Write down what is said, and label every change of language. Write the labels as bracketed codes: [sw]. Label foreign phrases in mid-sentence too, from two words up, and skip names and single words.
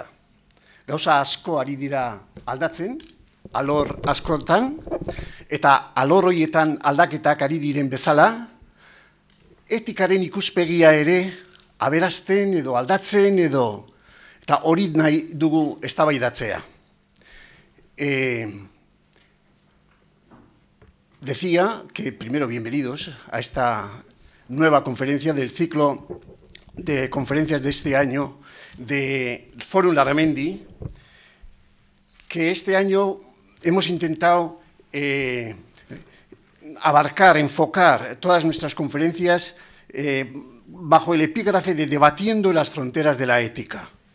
[eu] Gauza asko ari dira aldatzen, alor askotan, eta alor horietan aldaketak ari diren bezala, etikaren ikuspegia ere aberasten edo aldatzen eta hori nahi dugu eztabaidatzea. [es] Decía que primero bienvenidos a esta nueva conferencia del ciclo de conferencias de este año de Forum Larramendi, que este año hemos intentado abarcar, enfocar todas nuestras conferencias bajo el epígrafe de debatiendo las fronteras de la ética.